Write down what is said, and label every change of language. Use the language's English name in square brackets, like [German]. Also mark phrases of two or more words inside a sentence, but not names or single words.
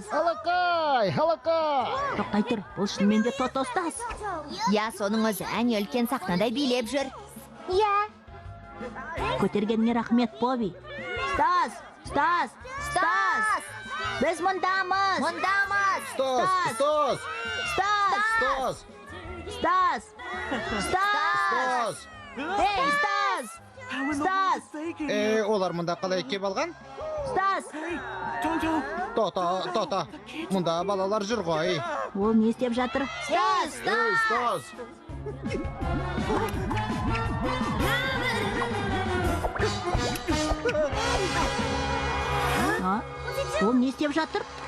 [Kazakh] Алакай, алакай! Тоқтай тұр, бұл шынымен де Тотостас. Я, соның өзі әне үлкен сахнада билеп жүр. Я. Көтергеніңе рахмет, Боби. Стас, Стас, Стас. Біз мұндамыз. Мұндамыз. Стас! Стас! Стас, Стас! Стас, Стас. Ей, Стас. Стас, Олар мұнда қалай кеп алған? Стас. Тота, мұнда балалар жүр ғой. Ол не істеп жатыр? Стас, Стас! Ол не істеп жатыр?